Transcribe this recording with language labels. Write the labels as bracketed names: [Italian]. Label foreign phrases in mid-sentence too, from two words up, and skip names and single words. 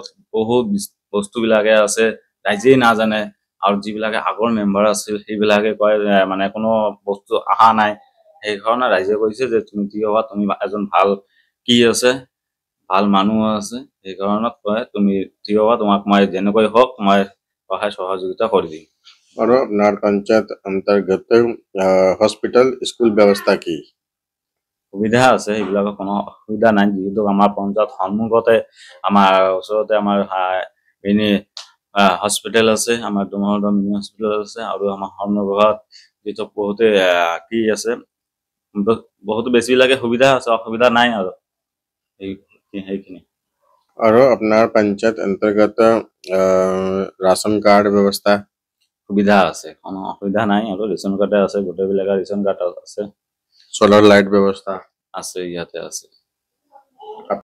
[Assamese] বহুত বস্তুবিলাকে আছে ৰাইজেই নাজানে আৰু যিবিলাকে আগৰ মেম্বাৰ আছিল সেইবিলাকে কয় মানে কোনো বস্তু অহা নাই সেইকাৰণে ৰাইজে কৈছে যে তুমি কি হবা তুমি এজন ভাল কি আছে ভাল মানুহ আছে সেইকাৰণে কয় তুমি কি হবা তোমাক মই যেনেকৈ হওক মই সহায় সহযোগিতা কৰি দিম [Hindi] और अपना पंचायत अंतर्गत हॉस्पिटल स्कूल व्यवस्था की [Assamese] সুবিধা আছে সেইবিলাকৰ কোনো অসুবিধা নাই যিহেতু আমাৰ পঞ্চায়ত সন্মুখতে আমাৰ ওচৰতে আমাৰ এনে হস্পিটেল আছে আমাৰ ডুমৰদম মিনি হস্পিটেল আছে আৰু আমাৰ সন্মুখত যিটো বহুতে কি আছে বহুত বেছিবিলাকে সুবিধা আছে অসুবিধা নাই আৰু সেইখিনি [Hindi] और अपना पंचायत अंतर्गत [English] ration card [Hindi] व्यवस्था [Assamese] সুবিধা আছে কোনো অসুবিধা নাই আৰু [English] ration card [Assamese] আছে গোটেইবিলাকৰ [English] ration card [Assamese] আছে [English] solar light [Hindi] व्यवस्था [Assamese] আছে ইয়াতে আছে